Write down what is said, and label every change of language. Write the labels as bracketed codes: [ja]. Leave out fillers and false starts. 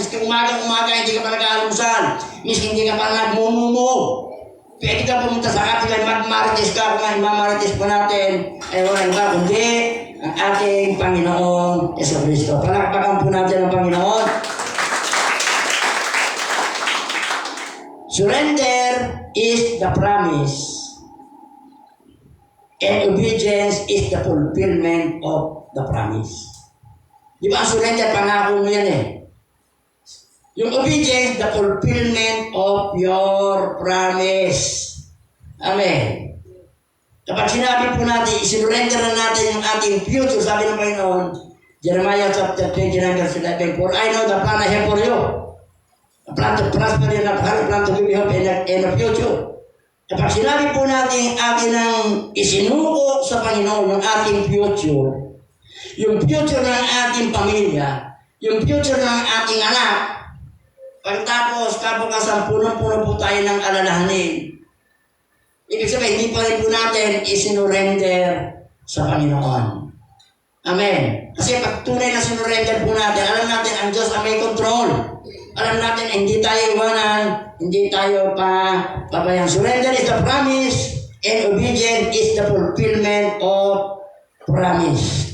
[tl] Miski umaga, hindi ka pa nag-aalmusan. Miski hindi ka pa nagmumumo. Pwede ka pumunta sa kapila, mag-marites ka. Kung mamarites po natin, ay wala iba, kundi ang ating Panginoon Yesu Cristo. Palakpakan po natin ang Panginoon. [en] Surrender is the promise. And obedience is the fulfillment of the promise. [tl] Di ba ang surrender, pangako mo yan eh. Yung obedience, [en] the fulfillment of your promise. [tl] Amen. Kapag sinabi po natin, isinurrender na natin yung ating future, sabi ng Panginoon, Jeremiah chapter 29 verse 11, [en] For I know the plan I have for you. A plan to prosper you, a plan to give you hope in the future. [tl] Kapag sinabi po natin atin ang isinuko sa Panginoon yung ating future, yung future ng ating pamilya, yung future ng ating anak, pagtapos kabukasan puno-puno po tayo ng alalahanin. Ibig sabihin, hindi pa rin po natin isinurrender sa Panginoon. Amen. Kasi pag tunay na sinurrender po natin, alam natin ang Diyos ang may control. Alam natin hindi tayo iwanan, hindi tayo pabayang. [en] Surrender is the promise, and obedience is the fulfillment of promise.